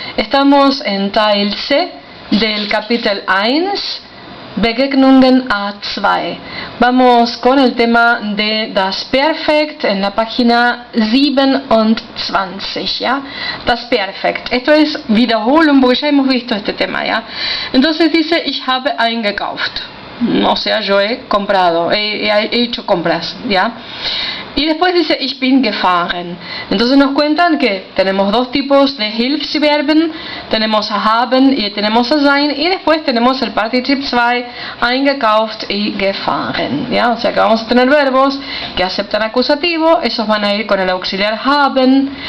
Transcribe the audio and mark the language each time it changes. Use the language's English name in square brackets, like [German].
[Spanish] Estamos en Teil C del Kapitel 1, Begegnungen A2. Vamos con el tema de Das Perfekt en la página 27, ¿ya? Das Perfekt. Esto es Wiederholung porque ya hemos visto este tema, ¿ya? Entonces dice, [German] ich habe eingekauft. [Spanish] O sea, yo he comprado, he hecho compras, ¿ya? Y después dice, [German] ich bin gefahren. [Spanish] Entonces nos cuentan que tenemos dos tipos de Hilfsverben, tenemos a haben y tenemos a sein, y después tenemos el Partizip 2, eingekauft y gefahren, ¿ya? O sea que vamos a tener verbos que aceptan acusativo, esos van a ir con el auxiliar haben.